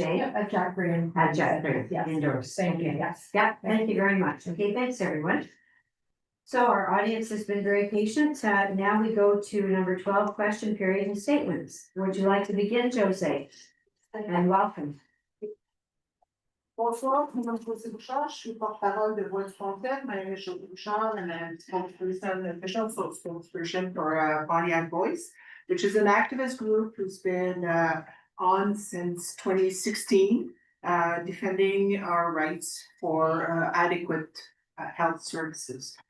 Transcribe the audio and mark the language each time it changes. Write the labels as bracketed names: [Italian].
[English] At Jack Graham. At Jack Graham, Yes. indoors. Thank you, Okay. yes. Yeah, thank you very much. Okay, thanks, everyone. So our audience has been very patient. Now we go to number 12, question period and statements. Would you like to begin, Jose? And welcome. [French] Bonsoir, mon nom est José Bouchard, je suis porte-parole de Voix du Pontiac. [English] My name is José Bouchard, and I'm official spokesperson for Pontiac Voice, which is an activist group who's been on since 2016, defending our rights for adequate health services.